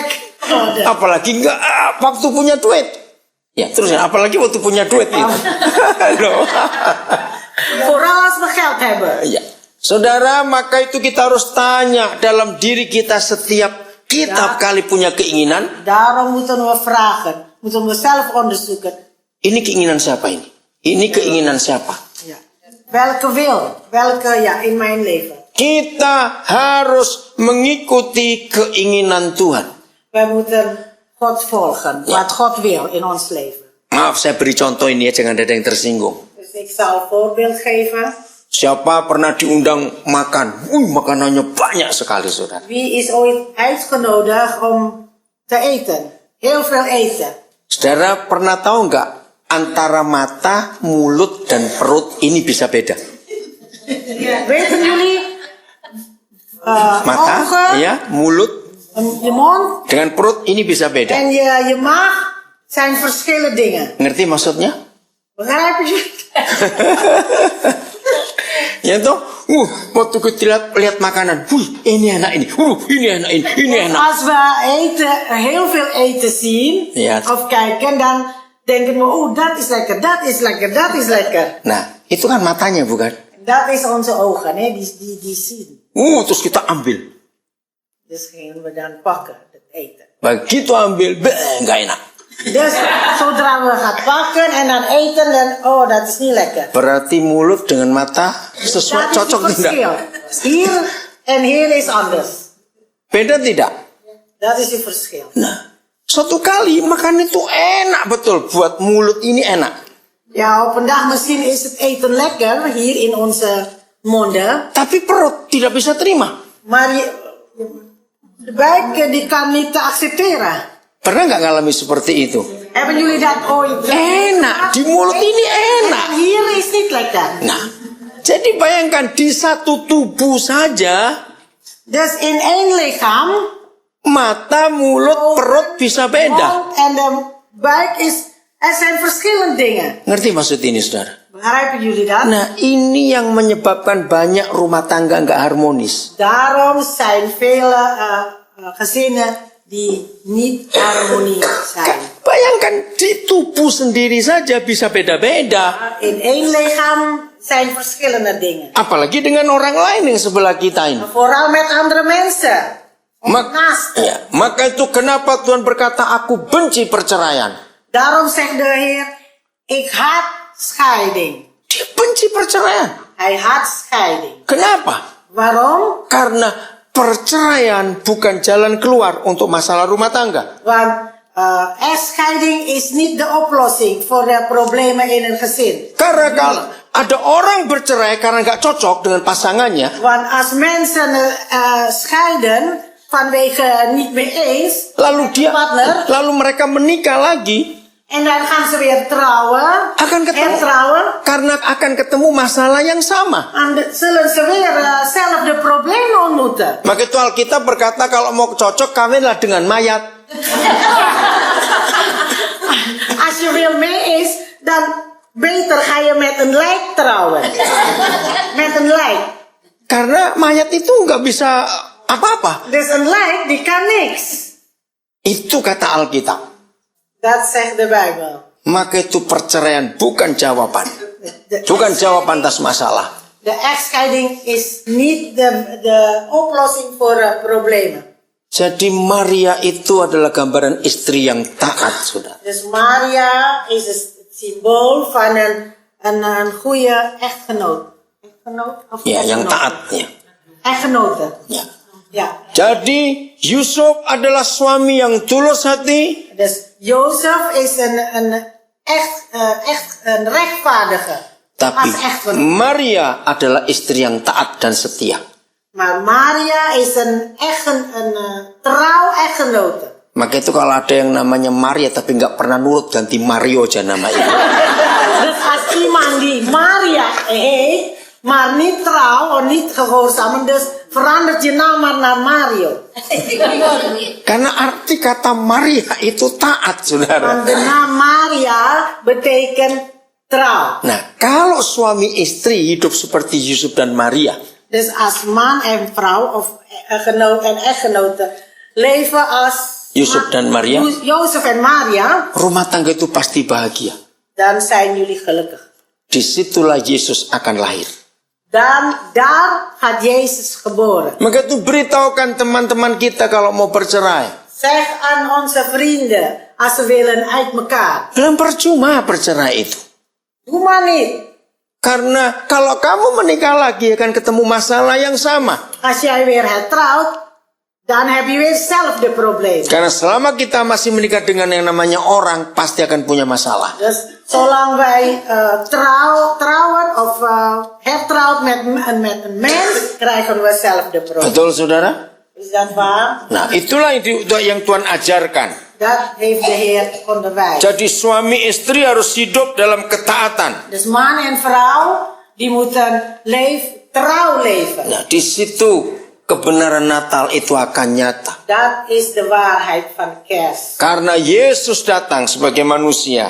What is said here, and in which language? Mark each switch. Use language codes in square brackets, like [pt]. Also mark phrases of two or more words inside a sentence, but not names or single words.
[id] Apalagi nggak waktu punya duit. Ya, terus apalagi waktu punya duit itu. [nl] Voor alles we geld hebben. [id] Ya. Saudara, maka itu kita harus tanya dalam diri kita setiap kita kali punya keinginan. [nl] Daarom moeten we vragen. Moeten we zelf onderzoeken. [id] Ini keinginan siapa ini? Ini keinginan siapa? [nl] Ja. Welke wil? Welke in mijn leven? [id] Kita harus mengikuti keinginan Tuhan. [nl] Wij moeten God volgen. Wat God wil in ons leven. [id] Maaf, saya beri contoh ini ya, jangan ada yang tersinggung. [nl] Dus ik zal een voorbeeld geven. [id] Siapa pernah diundang makan? Makanannya banyak sekali, saudara. [nl] Wie is ooit uitgenodigd om te eten? Heel veel eten. [id] Saudara pernah tahu nggak? Antara mata, mulut, dan perut ini bisa beda. [nl] Weten jullie? [id] Mata, [nl] ogen, [id] ya, mulut, [nl] je mond [id] dengan perut ini bisa beda. [nl] en je maag zijn verschillende dingen. [id] Ngerti maksudnya? [nl] Begrijp je? [id] Ya toh, waktu kita lihat makanan, ini enak ini, ini enak ini enak. [nl] Als we eten, heel veel eten zien, Ja. of kijken, dan denken we, dat is lekker, dat is lekker, dat is lekker. [id] Nah, itu kan matanya bukan? [nl] Dat is onze ogen, hè? Die zien. [id] Terus kita ambil. [nl] Dus gaan we dan pakken, het eten. [id] Begitu ambil, nggak enak. [nl] Dus zodra we gaan pakken en dan eten, dan, dat is niet lekker. [id] Berarti mulut dengan mata sesuai, [nl] Dat is [id] cocok [nl] het [id] tidak? [nl] verschil. Hier en hier is anders. [id] Beda tidak? [nl] Dat is het verschil. [id] Nah, suatu kali makan itu enak betul. Buat mulut ini enak. [nl] Ja, op een dag misschien is het eten lekker hier in onze monden. [id] Tapi perut tidak bisa terima. [nl] Maar de buik die kan niet accepteren. [id] Pernah nggak ngalami seperti itu? [nl] Hebben jullie dat ooit? [id] Enak, di mulut ini enak. [nl] En hier is niet lekker. [id] Nah, jadi bayangkan di satu tubuh saja, [nl] Dus in één lichaam, [id] mata, mulut, perut bisa beda. [nl] mond en de buik is. Er zijn verschillende dingen. [id] Ngerti maksud ini, saudara? [nl] Begrijpen jullie dat? [id] Nah, ini yang menyebabkan banyak rumah tangga nggak harmonis. [nl] Daarom zijn vele gezinnen die niet harmonie zijn. [id] Bayangkan di tubuh sendiri saja bisa beda-beda. [nl] In één lichaam zijn verschillende dingen. [id] Apalagi dengan orang lain yang sebelah kita ini. [nl] Vooral met andere mensen. [id] Maka itu kenapa Tuhan berkata, aku benci perceraian. [nl] Daarom zegt de Heer, ik haat scheiding. [id] Dia benci perceraian. [nl] Hij haat scheiding. [id] Kenapa? [nl] Waarom? [id] Karena perceraian bukan jalan keluar untuk masalah rumah tangga. [nl] Want echtscheiding is niet de oplossing voor de problemen in een gezin. [id] Karena kalau ada orang bercerai karena nggak cocok dengan pasangannya. [nl] Want als mensen scheiden vanwege niet mee eens, [id] lalu mereka menikah lagi. [nl] En dan gaan ze weer trouwen. [id] Karena akan ketemu masalah yang sama. [nl] En zullen ze weer hetzelfde probleem ontmoeten. [id] Maka itu Alkitab berkata kalau mau cocok kawinlah dengan mayat. [nl] Als je wil mee is, dan beter ga je met een lijk trouwen. Met een lijk. [id] Karena mayat itu nggak bisa apa-apa. [nl] Dus een lijk die kan niks. [id] Itu kata Alkitab. [nl] Dat zegt de Bijbel. [id] Maka itu perceraian bukan jawaban. Bukan jawaban atas masalah. [nl] De echtscheiding is niet de oplossing voor problemen. [id] Jadi Maria itu adalah gambaran istri yang taat, saudara. [nl] Dus Maria is het symbool van een goede echtgenoot. Echtgenoot? Of [id] ya, yang taat. Ya. [nl] Echtgenote. [id] Ya. [nl] Ja. [id] Jadi Yusuf adalah suami yang tulus hati. [nl] Dus Jozef is een rechtvaardige. [id] Tapi Maria adalah istri yang taat dan setia. [nl] Maar Maria is een trouw echtgenote. [id] Maka itu kalau ada yang namanya Maria tapi nggak pernah nurut, ganti Mario aja namanya. [nl] Dus als iemand die Maria heet, maar niet trouw of niet gehoorzaam, dus verandert je naam maar naar Mario. [id] Karena arti kata Maria itu taat, saudara. [nl] Want de naam Maria betekent trouw. [id] Nah, kalau suami istri hidup seperti Yusuf dan Maria. [nl] Dus als man en vrouw of genoot en echtgenote leven als [id] Yusuf dan Maria. [nl] Jozef en Maria. [id] Rumah tangga itu pasti bahagia. [nl] Dan zijn jullie gelukkig. [id] Disitulah Yesus akan lahir. [nl] Dan daar gaat Jezus geboren. [id] Maka itu beritahukan teman-teman kita kalau mau bercerai. [nl] Zeg aan onze vrienden als ze willen uit elkaar. [id] Belum percuma bercerai itu. [nl] Doe maar niet. [id] Karena kalau kamu menikah lagi akan ketemu masalah yang sama. [nl] Als jij weer hertrouwt, dan heb je weer hetzelfde probleem. [id] Karena selama kita masih menikah dengan yang namanya orang, pasti akan punya masalah. [nl] Dus zolang wij trouwen of hertrouwt met een mens, krijgen we hetzelfde probleem. [id] Betul, saudara? [nl] Is dat waar? [id] Nah, itulah yang Tuhan ajarkan. [nl] Dat heeft de Heer onderwijs. [id] Jadi suami istri harus hidup dalam ketaatan. [nl] Dus man en vrouw, die moeten trouw leven. [id] Nah, di situ kebenaran Natal itu akan nyata. [nl] Dat is de waarheid van kerst. [id] Karena Yesus datang sebagai manusia.